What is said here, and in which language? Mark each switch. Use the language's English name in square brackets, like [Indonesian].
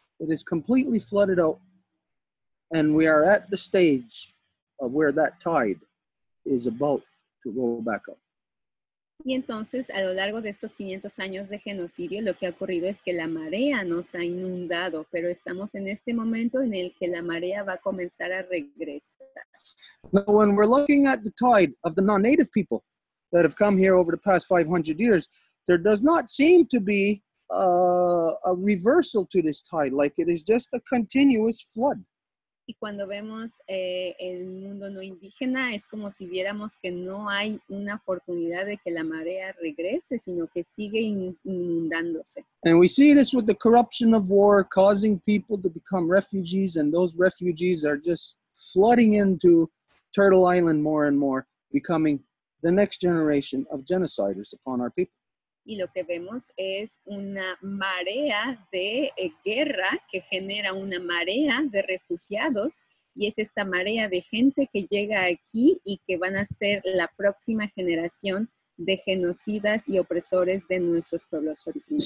[English] It is completely flooded out. And we are at the stage of where that tide is about to go back up. [Spanish] Y entonces, a lo largo de estos 500 años de genocidio, lo que ha ocurrido es que la marea nos ha inundado, pero estamos en este momento en el que la marea va a comenzar a regresar. [English] Now, when we're looking at the tide of the non-native people that have come here over the past 500 years, there does not seem to be a reversal to this tide, like it is just a continuous flood. [Spanish] Y cuando vemos el mundo no indígena, es como si viéramos que no hay una oportunidad de que la marea regrese, sino que sigue inundándose. [English] And we see this with the corruption of war, causing people to become refugees, and those refugees are just flooding into Turtle Island more and more, becoming the next generation of genociders upon our people. [Spanish] Y lo que vemos es una marea de guerra que genera una marea de refugiados y es esta marea de gente que llega aquí y que van a ser la próxima generación de genocidas y opresores de nuestros pueblos originarios.